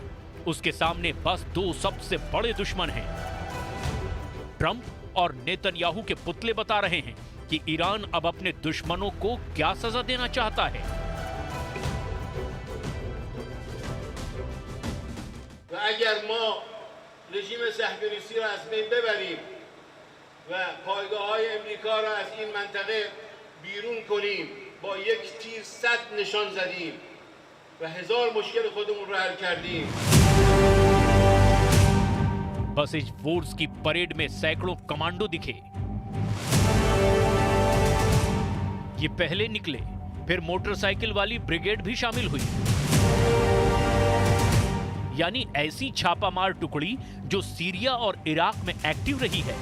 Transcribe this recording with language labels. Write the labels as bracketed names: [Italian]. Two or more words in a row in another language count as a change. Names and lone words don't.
[Hindi] उसके सामने बस दो सबसे बड़े दुश्मन हैं। ट्रंप और नेतन्याहू के पुतले बता रहे हैं कि ईरान अब अपने दुश्मनों को क्या सजा देना चाहता है। [Persian] अगर ما رژیم صهیونیستی را از بین ببریم و پایگاه‌های امریکا را از این منطقه بیرون کنیم با یک تیر 100 نشان زدیم و هزار مشکل خودمون رو حل کردیم। [Hindi] बसिज फोर्स की परेड में सैकड़ों कमांडो दिखे। ये पहले निकले, फिर मोटरसाइकिल वाली ब्रिगेड भी शामिल हुई। यानी ऐसी छापामार टुकड़ी जो सीरिया और इराक में एक्टिव रही है।